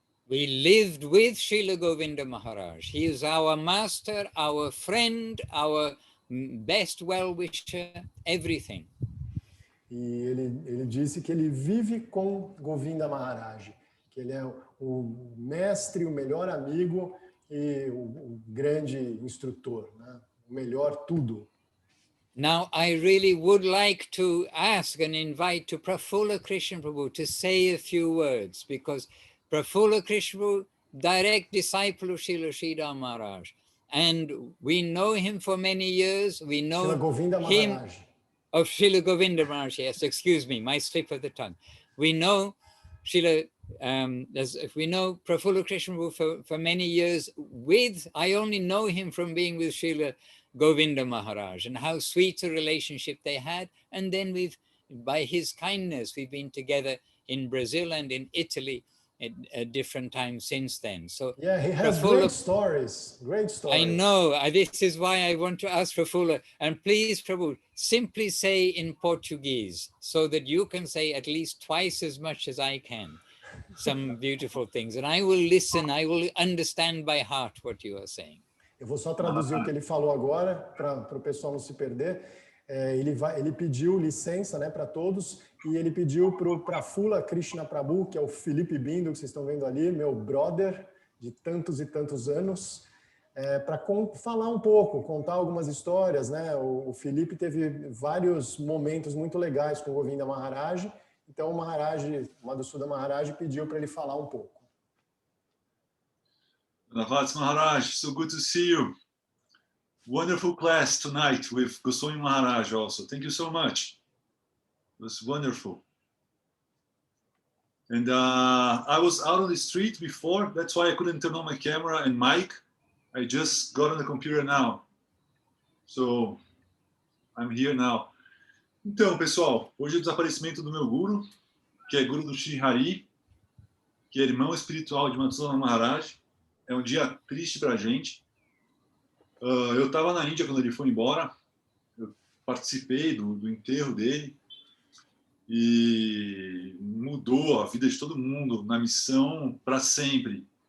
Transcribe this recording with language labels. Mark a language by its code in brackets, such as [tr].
[en] We lived with Srila Govinda Maharaj. He is our master, our friend, our best well-wisher, everything. [pt] E ele disse que ele vive com Govinda Maharaj, que ele é o mestre, o melhor amigo e o grande instrutor, né? O melhor tudo. [en] Now, I really would like to ask and invite to Prafula Krishna Prabhu to say a few words, because Prafula Krishna Prabhu, direct disciple of Srila Sridhar Maharaj, and we know him for many years. We know him of Srila Govinda Maharaj. Yes, excuse me, my slip of the tongue. We know Srila, we know Prafula Krishna Prabhu for many years. I only know him from being with Srila Govinda Maharaj, and how sweet a relationship they had. And then by his kindness, we've been together in Brazil and in Italy at different times since then. So Yeah, he has Prafula, great stories. Great stories. I know. This is why I want to ask Prafula. And please, Prabhu, simply say in Portuguese so that you can say at least twice as much as I can some beautiful things. And I will listen, I will understand by heart what you are saying. [pt] Eu vou só traduzir o que ele falou agora para o pessoal não se perder. Ele pediu licença, né, para todos e ele pediu para o Prafula Krishna Prabhu, que é o Felipe Bindo, que vocês estão vendo ali, meu brother de tantos e tantos anos, para falar um pouco, contar algumas histórias, né? O Felipe teve vários momentos muito legais com o Govinda Maharaj, então o Maharaj, o Madhusuda Maharaj pediu para ele falar um pouco. [en] Navats Maharaj, so good to see you. Wonderful class tonight with Goswami Maharaj also. Thank you so much. It was wonderful. And I was out on the street before, that's why I couldn't turn on my camera and mic. I just got on the computer now. So, I'm here now. [pt] Então, pessoal, hoje é o desaparecimento do meu guru, que é guru do Shri Hari, que é irmão espiritual de Madhusudana Maharaj. É um dia triste pra gente. Eu estava na Índia quando ele foi embora. Eu participei do enterro dele. E mudou a vida de todo mundo na missão para sempre.